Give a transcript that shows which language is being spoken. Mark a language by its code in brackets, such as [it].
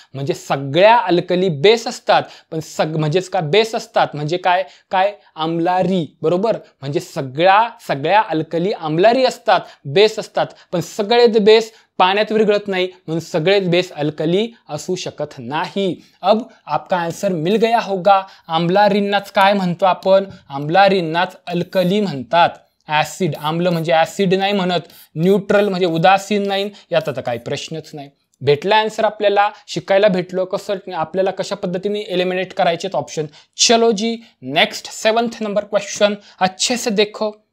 [mr] म्हणजे सगळ्या alkali base असतात, पण म्हणजेच का बेस असतात, म्हणजे काय आम्लारी, बरोबर। म्हणजे सगळ्या अल्कली आम्लारी असतात, बेस असतात, पण सगळेच बेस पाण्यात विरघळत नाही, म्हणून सगळेच बेस अल्कली असू शकत नाही। [hi] अब आपका आंसर मिल गया होगा। [mr] आम्लारींनाच काय म्हणतो आपण? आम्लारींनाच अल्कली म्हणतात। ऍसिड, आम्ल म्हणजे ऍसिड नाही म्हणत, न्यूट्रल म्हणजे उदासीन नाही, याचा तर काही प्रश्नच नाही। भेटला आंसर, आपल्याला शिकायला भेटलो कसं आपल्याला कशा पद्धतीने एलिमिनेट करायचे ऑप्शन। [hi] चलो जी नेक्स्ट 7th नंबर क्वेश्चन, अच्छे से देखो।